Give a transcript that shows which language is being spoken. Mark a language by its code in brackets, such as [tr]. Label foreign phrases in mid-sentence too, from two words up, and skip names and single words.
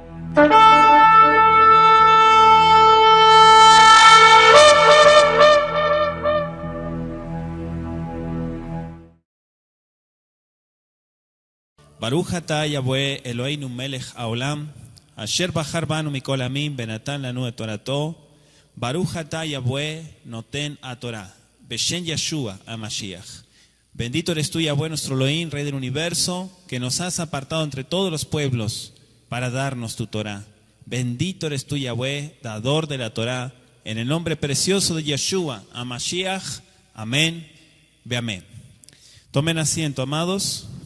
[he] ברוך אתה יהוה אלהינו מלך העולם, אשר בחר בנו מכל עמים ונתן לנו את תורתו, ברוך אתה יהוה נותן התורה, בשם ישוע המשיח. [es] Bendito eres tú, Yahweh, nuestro Elohim, Rey del universo, que nos has apartado entre todos los pueblos para darnos tu Torah. Bendito eres tú, Yahweh, dador de la Torah, en el nombre precioso de Yeshua HaMashiach. Amén, ve amén. Tomen asiento, amados.